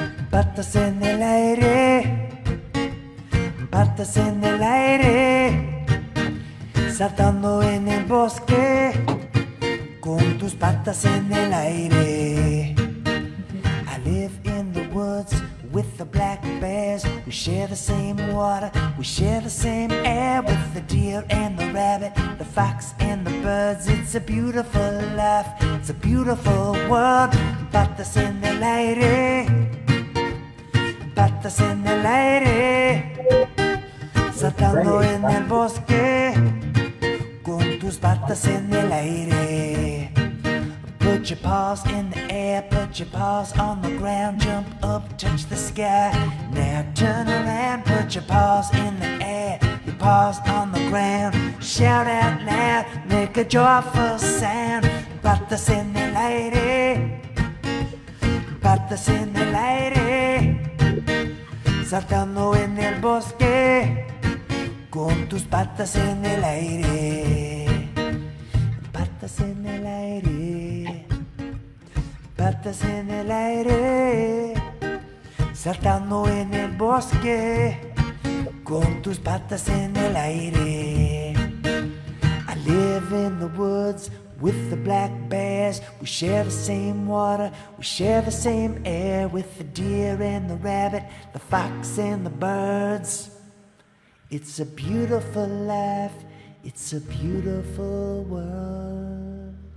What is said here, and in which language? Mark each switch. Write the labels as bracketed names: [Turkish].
[Spanish] Patas en el aire, patas en el aire, saltando en el bosque, con tus patas en el aire. [English] I live in the woods with the black bears. We share the same water, we share the same air with the deer and the rabbit, the fox and the birds. It's a beautiful life, it's a beautiful world. [Spanish] Patas en el aire, patas en el aire, saltando en el bosque, con tus patas en el aire. [English] Put your paws in the air, put your paws on the ground, jump up, touch the sky. Now turn around, put your paws in the air, your paws on the ground. Shout out loud, make a joyful sound. [Spanish] Patas en el aire, patas en el aire, saltando en el bosque, con tus patas en el aire. Patas en el aire, patas en el aire, saltando en el bosque, con tus patas en el aire. [English] I live in the woods with the black bears. We share the same water, we share the same air with the deer and the rabbit, the fox and the birds. It's a beautiful life, it's a beautiful world.